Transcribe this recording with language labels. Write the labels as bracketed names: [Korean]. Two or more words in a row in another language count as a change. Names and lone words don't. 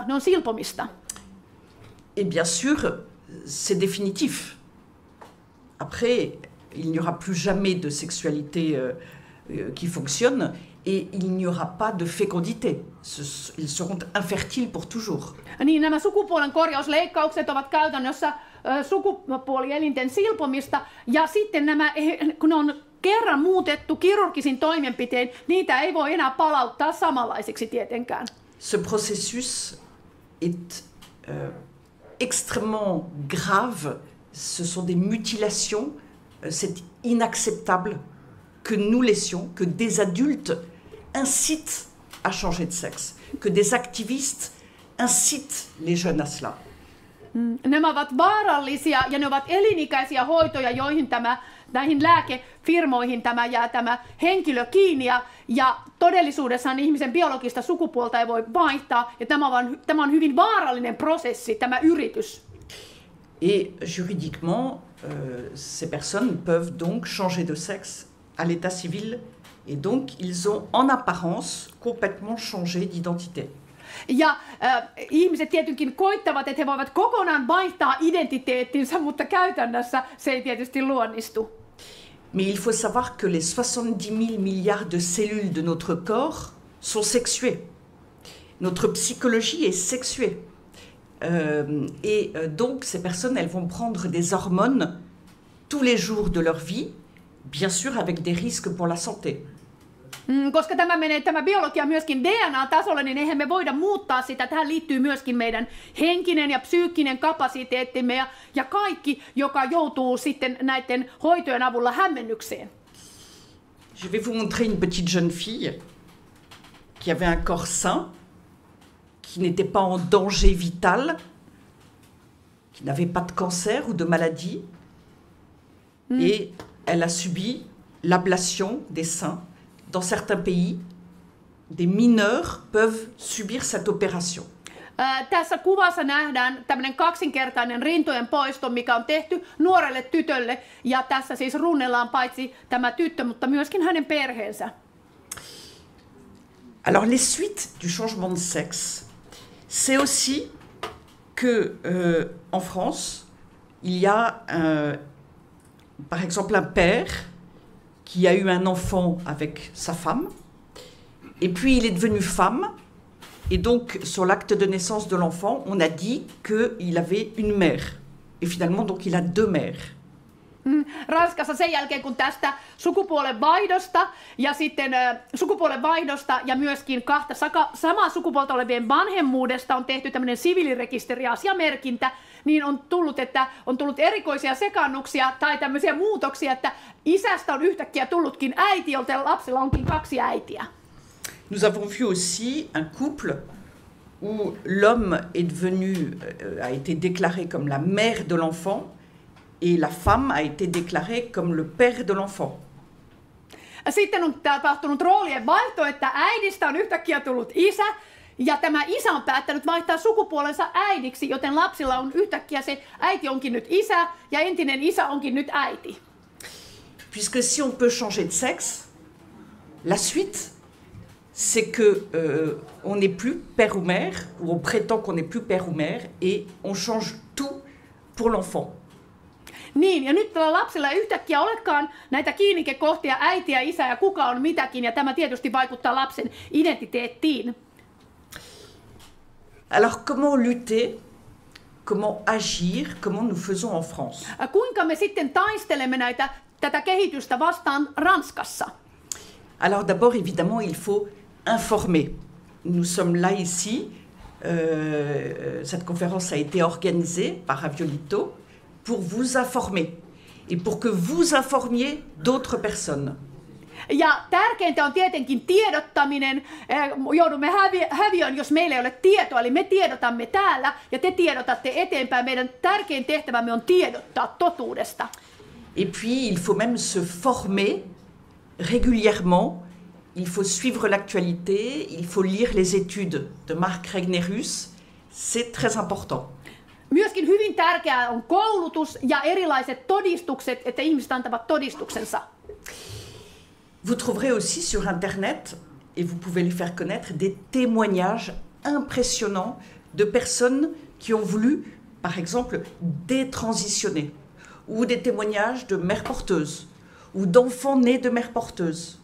[Finnish] Ne on silpomista. [French] Et bien sûr, c'est définitif. Après, il n'y aura plus jamais de sexualité qui fonctionne. Et il n'y aura pas de fécondité. Ils seront infertiles pour toujours. [Finnish] Niin, nämä sukupuolen korjausleikkaukset ovat käytännössä sukupuolielinten silpomista, ja sitten nämä, kun ne on kerran muutettu kirurgisin toimenpitein, niitä ei voi enää palauttaa samanlaisiksi tietenkään. [French] Ce processus est extrêmement grave. Ce sont des mutilations. C'est inacceptable que nous laissions, que des adultes incitent à changer de sexe, que des activistes incitent les jeunes à cela. [Finnish] Nämä ovat vaarallisia ja ne ovat elinikäisiä hoitoja, joihin näihin lääkefirmoihin jää tämä henkilö kiinni, ja todellisuudessaan ihmisen biologista sukupuolta ei voi vaihtaa, ja tämä on hyvin vaarallinen prosessi, tämä yritys. [French] Et juridiquement, ces personnes peuvent donc changer de sexe à l'état civil, et donc ils ont en apparence complètement changé d'identité. [Finnish] Ja ihmiset tietenkin koittavat, että he voivat kokonaan vaihtaa identiteettinsä, mutta käytännössä se ei tietysti luonnistu. [French] Mais il faut savoir que les 70 000 milliards de cellules de notre corps sont sexuées. Notre psychologie est sexuée. Donc ces personnes, elles vont prendre des hormones tous les jours de leur vie, bien sûr avec des risques pour la santé. [Finnish] Koska tämä biologia myöskin DNA-tasolle, niin eihän me voida muuttaa sitä. Tähän liittyy myöskin meidän henkinen ja psyykkinen kapasiteettimme ja kaikki, joka joutuu sitten näiden hoitojen avulla hämmennykseen. [French] Je vais vous montrer une petite jeune fille qui avait un corps sain, qui n'était pas en danger vital, qui n'avait pas de cancer ou de maladie, et elle a subi l'ablation des seins. Dans certains pays, des mineurs peuvent subir cette opération. [Finnish] Tässä kuvassa nähdään tämmöinen kaksinkertainen rintojen poisto, mikä on tehty nuorelle tytölle. Ja tässä siis runnellaan paitsi tämä tyttö, mutta myöskin hänen perheensä. [French] Alors les suites du changement de sexe, c'est aussi que en France, il y a par exemple un père qui a eu un enfant avec sa femme, et puis il est devenu femme, et donc sur l'acte de naissance de l'enfant, on a dit qu'il avait une mère, et finalement donc il a deux mères. [Finnish] Ranskassa sen jälkeen, kun tästä sukupuolenvaihdosta ja myöskin kahta samaa sukupuolta olevien vanhemmuudesta on tehty tämmöinen siviilirekisteriasiamerkintä, niin on tullut, että on tullut erikoisia sekaannuksia tai tämmöisiä muutoksia, että isästä on yhtäkkiä tullutkin äiti, jolta lapsella onkin kaksi äitiä. [French] Nous avons vu aussi un couple où l'homme est devenu, a été déclaré comme la mère de l'enfant, et la femme a été déclarée comme le père de l'enfant. [Finnish] Sitten on tapahtunut roolien vaihto, että äidistä on yhtäkkiä tullut isä, ja tämä isä on päättänyt vaihtaa sukupuolensa äidiksi, joten lapsilla on yhtäkkiä se äiti onkin nyt isä, ja entinen isä onkin nyt äiti. [French] Puisque si on peut changer de sexe, la suite, c'est que on n'est plus père ou mère, ou on prétend qu'on n'est plus père ou mère, et on change tout pour l'enfant. [Finnish] Niin, ja nyt tällä lapsilla ei yhtäkkiä olekaan näitä kiinnikekohtia äitiä, isä ja kuka on mitäkin, ja tämä tietysti vaikuttaa lapsen identiteettiin. [French] Alors comment lutter, comment agir, comment nous faisons en France? [Finnish] Kuinka me sitten taistelemme tätä kehitystä vastaan Ranskassa? [French] Alors d'abord, évidemment, il faut informer. Nous sommes là ici, cette conférence a été organisée par Aviolito, pour vous informer et pour que vous informiez d'autres personnes. [Finnish] Ja tärkeintä on tietenkin tiedottaminen. Joudumme häviöön, jos meillä ei ole tietoa, eli me tiedotamme täällä ja te tiedotatte eteenpäin. Meidän tärkein tehtävämme on tiedottaa totuudesta. [French] Et puis, il faut même se former régulièrement. Il faut suivre l'actualité, il faut lire les études de Marc Regnerus. C'est très important. [Finnish] Myöskin hyvin tärkeää on koulutus ja erilaiset todistukset, että ihmiset antavat todistuksensa. [French] Vous trouverez aussi sur Internet, et vous pouvez les faire connaître, des témoignages impressionnants de personnes qui ont voulu, par exemple, détransitionner, ou des témoignages de mères porteuses, ou d'enfants nés de mères porteuses.